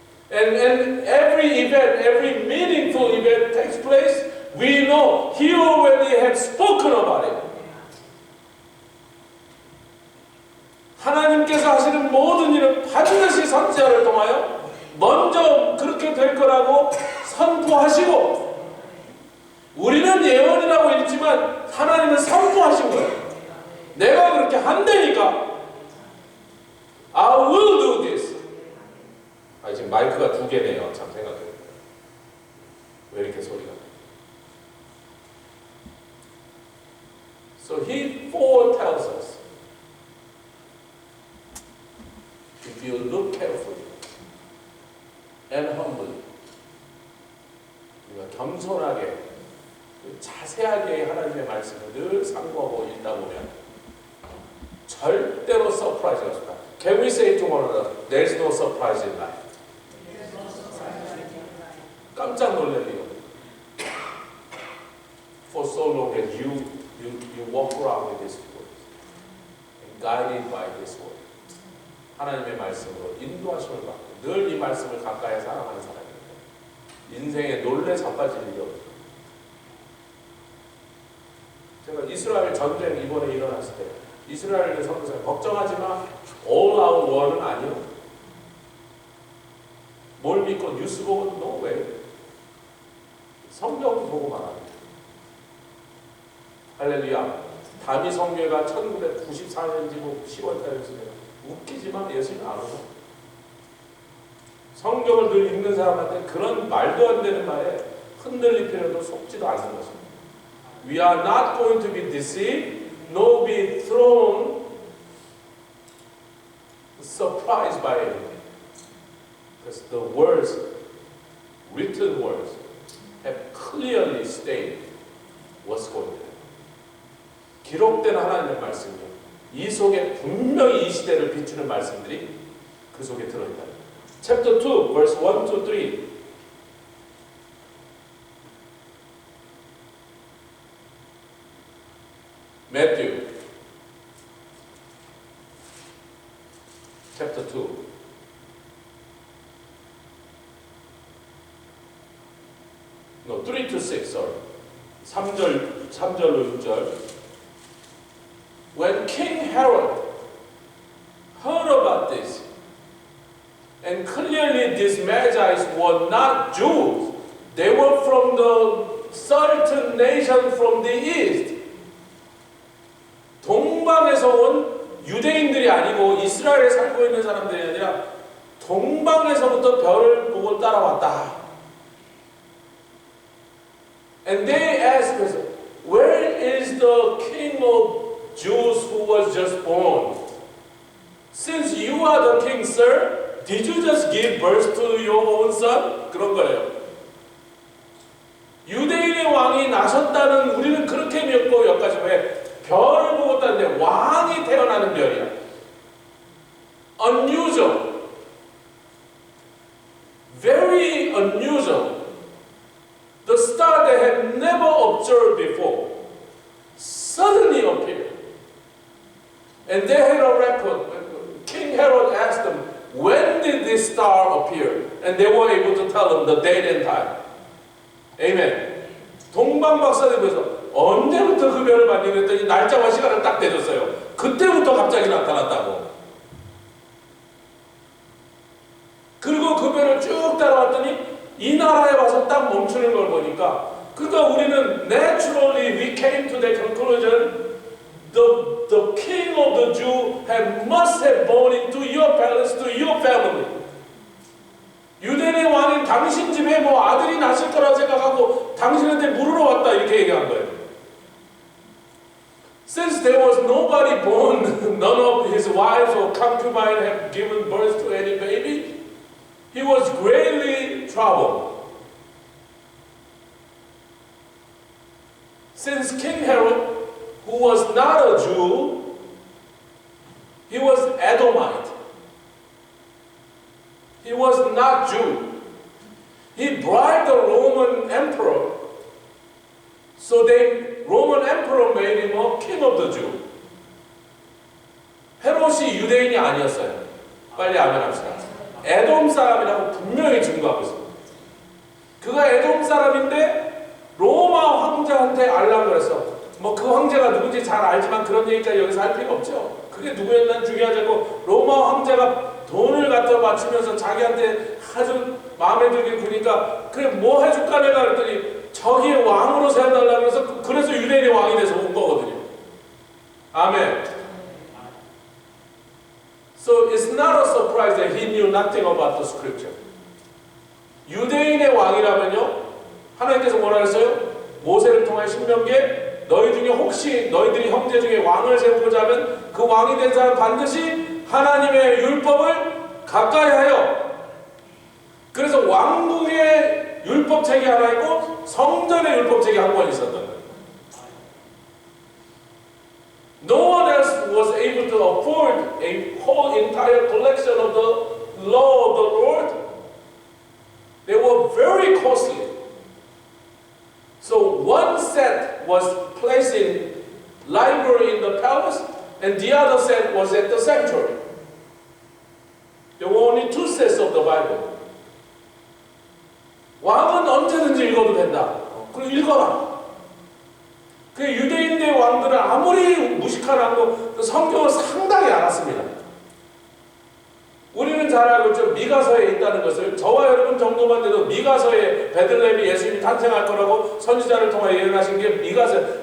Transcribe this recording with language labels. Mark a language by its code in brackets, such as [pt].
[en] And every event, every meaningful event takes place, we know He already had spoken about it. [ko] 하나님께서 하시는 모든 일은 반드시 선지자를 통하여 먼저 그렇게 될 거라고 선포하시고, 우리는 예언이라고 읽지만 하나님은 선포하신 거예요. 내가 그렇게 한다니까 [en] I will do this. [ko] 지금 마이크가 두 개네요. 참 생각해보니까. 왜 이렇게 소리가? [en] So He foretells us. If you look carefully and humbly, [ko] 우리가 겸손하게 자세하게 하나님의 말씀을 늘 상고하고 읽다 보면 절대로 서프라이즈가 없다. [en] Can we say to one another, there's no surprise in life? [ko] 깜짝 놀랄 리가 없어요. [en] For so long that you walk around with this word and guided by this word. [ko] 하나님의 말씀으로 인도하심을 받고 늘 이 말씀을 가까이 사랑하는 사람입니다. 인생에 놀래 자빠질 일이 없어요. 제가 이스라엘 전쟁 이번에 일어났을 때 이스라엘의 선교사님 걱정하지 마. [en] All out war는 [ko] 아니요. 뭘 믿고 뉴스 보고 [en] no way. [ko] 성경 보고 말합니다. 할렐루야. 다미 성교회가 1994년인지 10월달이었습니다. 웃기지만 예수님 안 오죠. 성경을 늘 읽는 사람한테 그런 말도 안 되는 말에 흔들릴 필요도 속지도 않는 것입니다. [en] We are not going to be deceived, nor be thrown surprised by anything. Because the words, written words, have clearly stated what's going to happen. [ko] 기록된 하나님의 말씀이요. 이 속에 분명히 이 시대를 비추는 말씀들이 그 속에 들어있다. [en] Chapter 2, verse 1 to 3. Matthew, chapter 2. No, 3 to 6, sorry. [ko] 3절로 6절. [en] When King Herod heard about this, and clearly these Magi were not Jews, they were from the certain nation from the east. [ko] 동방에서 온 유대인들이 아니고 이스라엘에 살고 있는 사람들이 아니라 동방에서부터 별을 보고 따라왔다. [en] And they asked us, where is the king of Jews who was just born? Since you are the king, sir, did you just give birth to your own son? [ko] 그런 거예요. 유대인의 왕이 나셨다는 우리는 그렇게 믿고 여기까지 왜 별을 보고 땄는데 왕이 태어나는 별이야. [en] Unusual. Very unusual. The star they had never observed before suddenly appeared. And they had a record. King Herod asked them, when did this star appear? And they were able to tell them the date and time. Amen. [ko] 동방 박사님께서 언제부터 그 별을 봤니? 그랬더니 날짜와 시간을 딱 대줬어요. 그때부터 갑자기 나타났다고. 그리고 그 별을 쭉 따라왔더니 이 나라에 와서 딱 멈추는 걸 보니까, 그러니까 우리는 [en] naturally we came to the conclusion the king of the Jew must have born into your palace, to your family. [ko] 유대인의 왕인 당신 집에 뭐 아들이 나실 거라 생각하고 당신한테 물으러 왔다 이렇게 얘기한 거예요. [en] Since there was nobody born, none of his wives or concubines have given birth to any baby, he was greatly troubled. Since King Herod, who was not a Jew, he was Edomite. He was not Jew. He bribed the Roman emperor, so the Roman emperor made him a king of the Jew. [ko] 헤롯이 유대인이 아니었어요. 빨리 아멘합시다. 에돔 사람이라고 분명히 증거하고 있습니다. 그가 에돔 사람인데 로마 황제한테 알라 그랬어. 뭐 그 황제가 누군지 잘 알지만 그런 얘기까지 여기서 할 필요 없죠. 그게 누구였나 중요하지 않고 로마 황제가 돈을 갖다 바치면서 자기한테 아주 마음에 들게 구니까 그래 뭐 해줄까 내가 그랬더니 저기의 왕으로 세워달라고 해서 그래서 유대인의 왕이 돼서 온 거거든요. 아멘. [en] So it's not a surprise that he knew nothing about the scripture. [ko] 유대인의 왕이라면요. 하나님께서 뭐라 했어요? 모세를 통해 신명기에 너희 중에 혹시 너희들이 형제 중에 왕을 세우고자 하면 그 왕이 된 사람 반드시 하나님의 율법을 가까이 하여. 그래서 왕궁의 율법책이 하나 있고 성전의 율법책이 한 권 있었던 거예요. [en] No one else was able to afford a whole entire collection of the law of the Lord. They were very costly. So one set was placed in library in the palace, and the other set was at the sanctuary. There were only two sets of the Bible. [ko] 왕은 언제든지 읽어도 된다. 그럼 읽어라. 그 유대인의 왕들은 아무리 무식하라고 성경을 상당히 알았습니다. 우리는 잘 알고 있죠. 미가서에 있다는 것을 저와 여러분 정도만 돼도 미가서에 베들레헴이 예수님이 탄생할 거라고 선지자를 통해 예언하신 게 미가서.